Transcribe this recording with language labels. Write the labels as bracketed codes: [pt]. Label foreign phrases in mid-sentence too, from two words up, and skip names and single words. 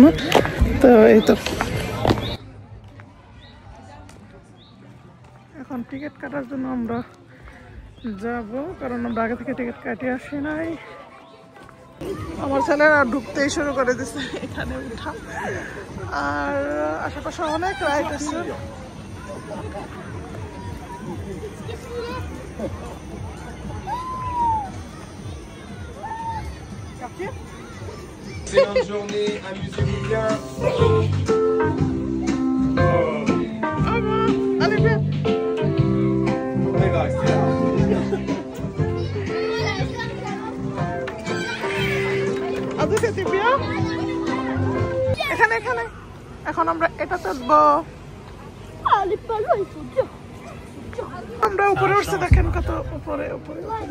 [bn] তো এই তো এখন টিকিট কাটার জন্য আমরা যাব, কারণ আমরা আগে থেকে টিকিট কাটিয়ে আসি নাই। আমার ছেলেরা ঢুকতেই শুরু করে দিছে এখানে উঠা, আর আশেপাশে অনেক রাইড আছে। [fr] Excellente journée, amusez-vous bien. Allez, viens. On va rester là. [bn] আদু খেতে বিয়া এখানে এখানে। এখন আমরা এটাতে উঠবো। আমরা উপরে উঠছি, দেখেন কত উপরে উপরে।